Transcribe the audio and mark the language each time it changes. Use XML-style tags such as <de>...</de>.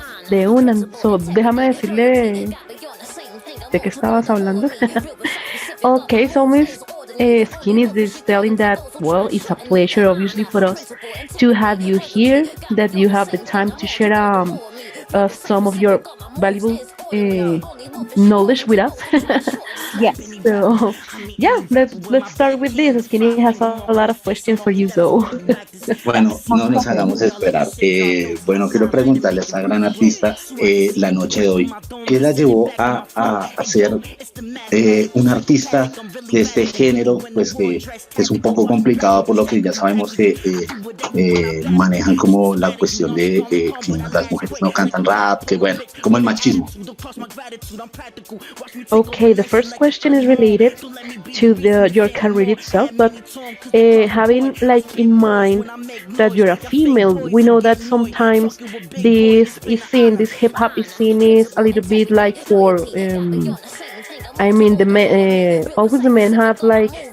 <es>De una, déjame decirle de qué estabas hablando.</es> <en>Okay, so Miss Skin is just telling that, well, it's a pleasure obviously for us to have you here, that you have the time to share some of your valuable knowledge with us. Yes. So yeah, let's start with this. Skinny has a lot of questions for you, so.</en> <es>Bueno, no nos hagamos esperar. Bueno, quiero preguntarle a esta gran artista la noche de hoy, ¿qué la llevó a ser un artista de este género, pues que es un poco complicado, por lo que ya sabemos que manejan como la cuestión de que las mujeres no cantan rap, que bueno, como el machismo?</es> <en>Okay, the first question is related to your career itself, but having like in mind that you're a female, we know that sometimes this hip hop scene is a little bit like for I mean always the men have like,</en>